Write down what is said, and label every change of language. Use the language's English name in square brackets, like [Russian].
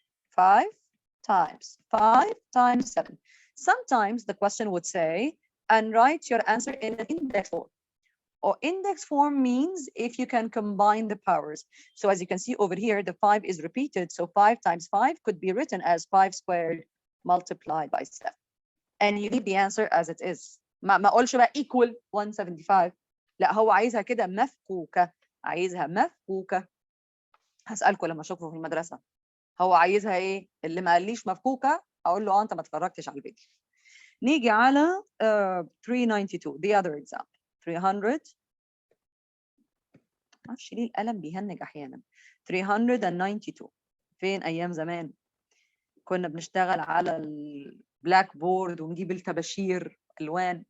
[English] 5 times 5 times 7. Sometimes the question would say, and write your answer in an index form. Or index form means if you can combine the powers. So as you can see over here, the 5 is repeated. So 5 times 5 could be written as 5 squared multiplied by 7. And you leave the answer as it is. [Arabic] ما اقولش بقى equal 175. لا, هو عايزها كده مفكوكة. عايزها مفكوكة. هسألكم لما اشوفه في المدرسة. هو عايزها ايه؟ اللي ما قاليش مفكوكه اقول له انت ما اتفرجتش على الفيديو. نيجي على 392 [English] the other example. [Arabic] 300 معرفش ليه القلم بيهنج احيانا. 392 فين ايام زمان كنا بنشتغل على البلاك بورد ونجيب الطباشير الوان.